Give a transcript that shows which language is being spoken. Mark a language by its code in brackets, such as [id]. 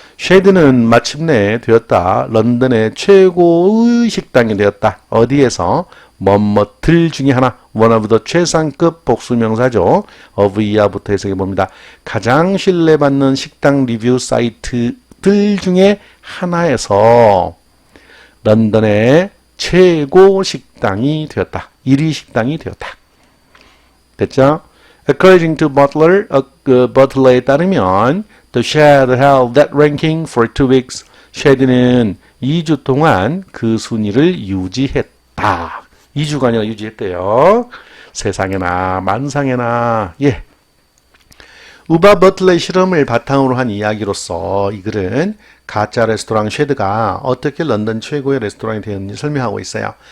[ko] 쉐드는 마침내 되었다. 런던의 최고의 식당이 되었다. 어디에서? 뭐뭐들 중에 하나. [en] one of the [ko] 최상급 복수명사죠. of 이하부터 해석해 봅니다. 가장 신뢰받는 식당 리뷰 사이트 음식들 중에 하나에서 런던의 최고 식당이 되었다. 1위 식당이 되었다. 됐죠? [en] According to Butler, Butler에 따르면 The Shed held that ranking for 2 weeks. [ko] 쉐드는 2주 동안 그 순위를 유지했다. 2주간이나 유지했대요. 세상에나 만상에나. 예. 우바 버틀러의 실험을 바탕으로 한 이야기로서 이 글은 가짜 레스토랑 쉐드가 어떻게 런던 최고의 레스토랑이 되었는지 설명하고 있어요.